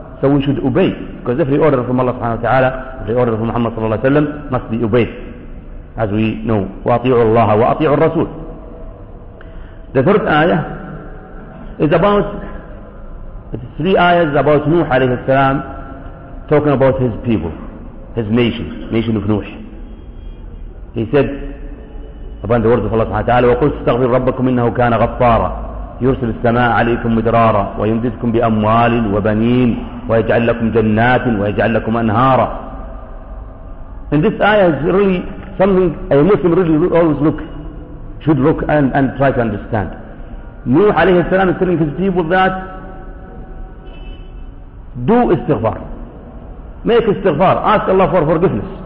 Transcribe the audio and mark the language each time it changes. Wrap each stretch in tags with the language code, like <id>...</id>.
<en>So we should obey, because every order from Allah subhanahu wa ta'ala, every order from Muhammad sallallahu alayhi wa sallam must be obeyed, as we know.</en> <ar>وَأَطِيعُوا اللَّهَ وَأَطِيعُوا الرَّسُولَ.</ar> <en>The third ayah is about, it's three ayahs about Nuh alayhi salam, talking about his people, his nation, nation of Nuh. He said, upon the words of Allah subhanahu wa ta'ala,</en> <ar>وَقُلْ اسْتَغْفِرْ رَبَّكُمْ إِنَّهُ كَانَ غَفَّارًا يُرْسِلِ السَّمَاءَ عَلَيْكُمْ مِدْرَارًا وَيُمْدِدْكُمْ بِأَمْوَالٍ وَبَنِينَ وَيَجْعَلْ لَكُمْ جَنَّاتٍ وَيَجْعَلْ لَكُمْ أَنْهَارًا.</ar> <en>And this ayah is really something a Muslim really always look, should look and try to understand. Nuh alayhi salam is telling his people that do istighfar. Make istighfar. Ask Allah for forgiveness.</en>